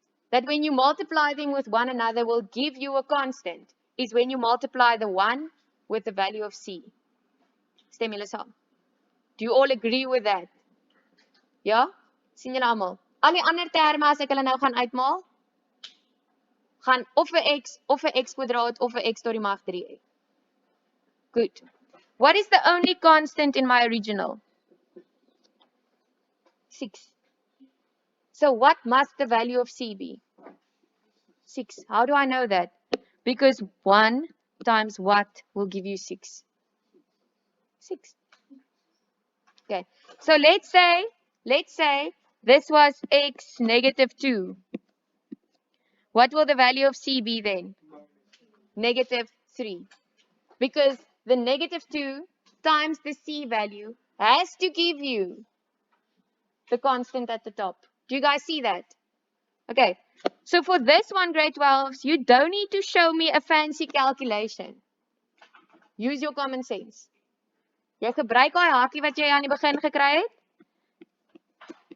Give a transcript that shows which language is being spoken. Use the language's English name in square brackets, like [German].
[English] that when you multiply them with one another will give you a constant is when you multiply the 1 with the value of C. [Afrikaans] Stem julle saam? [English] Do you all agree with that? [Afrikaans] Ja? Sien julle almal? Al die ander terme as ek hulle nou gaan uitmaal, gaan of 'n x of 'n x kwadraat of 'n x tot die mag 3 hê. [English] Good. What is the only constant in my original? 6. So what must the value of C be? 6. How do I know that? Because 1 times what will give you 6? 6. Okay. So let's say this was x negative 2. What will the value of C be then? Negative 3. Because the negative 2 times the C value has to give you the constant at the top. Do you guys see that? Okay. So for this one, grade 12s, you don't need to show me a fancy calculation. Use your common sense. [Afrikaans] Jy gebruik daai hakie wat jy aan die begin gekry het.